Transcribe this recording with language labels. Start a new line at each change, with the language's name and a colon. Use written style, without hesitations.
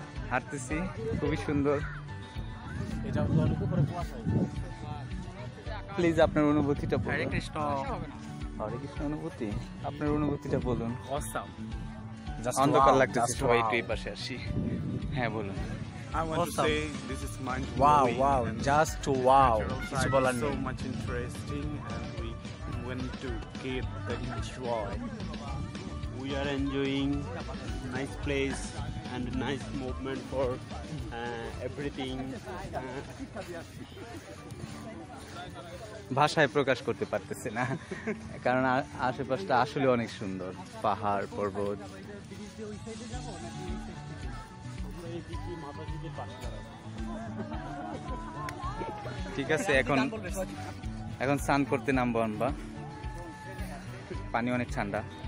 Bangla: হাঁটতেছি, খুবই সুন্দর। প্লিজ আপনার অনুভূতিটা বলুন। হরে কৃষ্ণ। হরে কৃষ্ণ অনুভূতি, আপনার অনুভূতিটা বলুন।
English: Awesome.
Bangla: অন্ধকার লাগতেছে, সবাই একটু এই পাশে আসি। হ্যাঁ বলুন।
English: I want to say this is mind Wow, blowing. wow, and just wow. natural side is so much interesting, and we went to get the enjoy. We are enjoying nice place and nice movement for everything.
Bangla: ভাষায় প্রকাশ করতে পারতেছে না, কারণ আশেপাশটা আসলে অনেক সুন্দর, পাহাড় পর্বত। ঠিক আছে, এখন স্নান করতে নামবো আমরা, পানি অনেক ঠান্ডা।